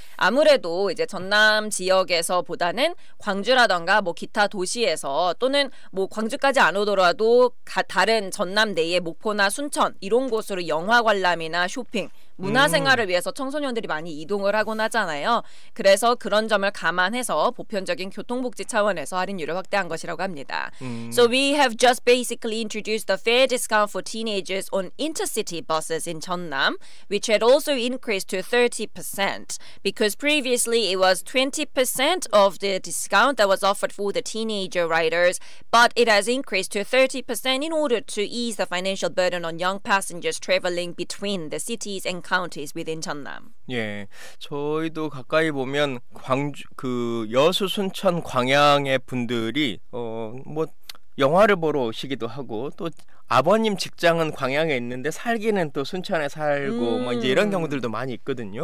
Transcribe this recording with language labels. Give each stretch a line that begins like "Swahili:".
Korean: 아무래도 이제 전남 지역에서보다는 광주라던가 뭐 기타 도시에서 또는 뭐 광주까지 안 오더라도 다른 전남 내의 목포나 순천 이런 곳으로 영화 관람이나 쇼핑 문화생활을 위해서 청소년들이 많이 이동을 하곤 하잖아요. 그래서 그런 점을 감안해서 보편적인 교통복지 차원에서 할인율을 확대한 것이라고 합니다.
English: So we have just basically introduced the fare discount for teenagers on intercity buses in Jeonnam, which had also increased to 30% because previously it was 20% of the discount that was offered for the teenager riders, but it has increased to 30% in order to ease the financial burden on young passengers traveling between the cities and counties within Jeonnam.
Korean: 예, 저희도 가까이 보면 광주 그 여수, 순천, 광양의 분들이 뭐 영화를 보러 오시기도 하고 또 아버님 직장은 광양에 있는데 살기는 또 순천에 살고 뭐 이제 이런 경우들도 많이 있거든요.